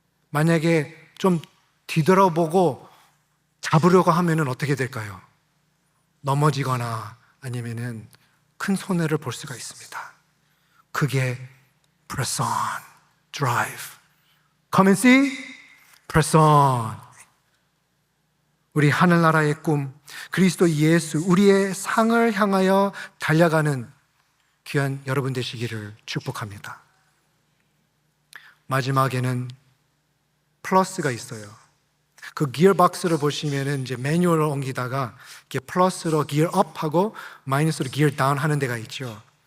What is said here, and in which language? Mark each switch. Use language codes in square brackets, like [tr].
[ko] 만약에 좀 뒤돌아보고 잡으려고 하면은 어떻게 될까요? 넘어지거나 아니면은 큰 손해를 볼 수가 있습니다. 그게 press on, drive. [en] Come and see, press on. [ko] 우리 하늘나라의 꿈, 그리스도 예수, 우리의 상을 향하여 달려가는 귀한 여러분 되시기를 축복합니다. 마지막에는 플러스가 있어요. 그 기어박스를 보시면은 이제 매뉴얼을 옮기다가 이렇게 플러스로 기어업하고 마이너스로 기어다운 하는 데가 있죠.